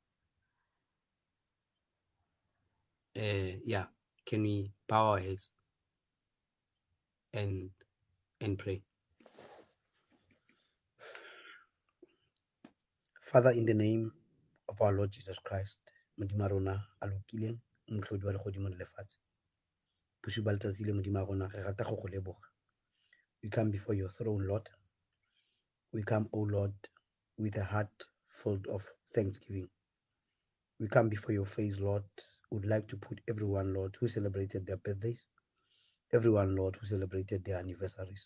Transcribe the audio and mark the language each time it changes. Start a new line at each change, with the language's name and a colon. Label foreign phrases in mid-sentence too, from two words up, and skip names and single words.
English: Yeah, can we bow our heads and pray? Father, in the name of our Lord Jesus Christ,
Tswana: Modimo rona a lokileng, motlhodi wa legodimo le lefatshe. Bosiu ba letsatsi le Modimo rona re rata go go leboga.
English: We come before your throne, Lord. We come, O Lord, with a heart full of thanksgiving. We come before your face, Lord. Would like to put everyone, Lord, who celebrated their birthdays, everyone, Lord, who celebrated their anniversaries.